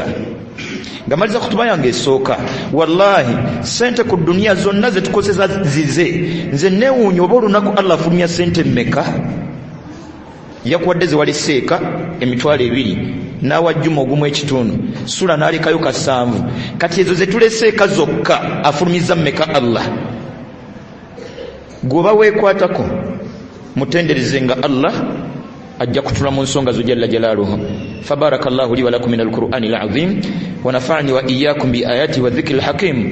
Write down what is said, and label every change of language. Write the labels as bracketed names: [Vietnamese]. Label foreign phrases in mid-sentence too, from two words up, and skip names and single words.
[Ganda] Ngamaliza kutuba yange esooka wallahi sente ku dunia zonna zetukozesa zize nze neewuunya oba olunaku Allah afulumya sente mmeka yakuwadde ze waleseeka emitwalo 2 n'awajjuma ogumu ekitundu sula n'alekayo 7 kati ezo zetuleseeka zokka afulumiza mmeka Allah. Gwoba weekwatako mutenderezenga Allah ajja kutula mu nsonga zo [Arabic] جل جلاله. فبارك الله لي ولكم من القرآن العظيم ونفعني وإياكم بالآيات والذكر الحكيم.